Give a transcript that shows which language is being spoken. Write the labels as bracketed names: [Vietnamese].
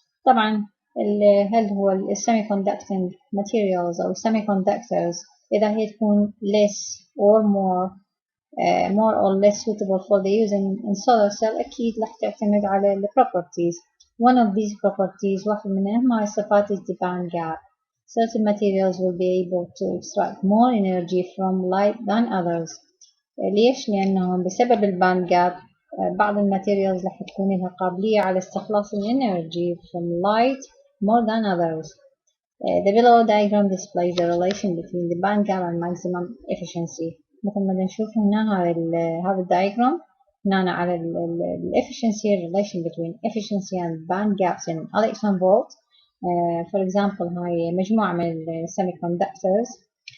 [Arabic] طبعا هل هو [English] semiconducting materials أو semiconductors إذا هي تكون less or more or less suitable for the use in solar cell [Arabic] أكيد راح تعتمد على [English] the properties. One of these properties [Arabic] واحد منها صفات [English] is the band gap. Certain materials will be able to extract more energy from light than others. [Arabic] ليش؟ لأنه بسبب الباند جاب بعض الماتيريالز راح تكون لها قابلية على استخلاص الانرجي [English] from light more than others. The below diagram displays the relation between the band gap and maximum efficiency. [Arabic] مثل ما نشوف هنا هذا الدايجرام هنا على efficiency [English] relation between efficiency and band gaps in electron volt. For example [Arabic] هاي مجموعة من [English] semiconductors.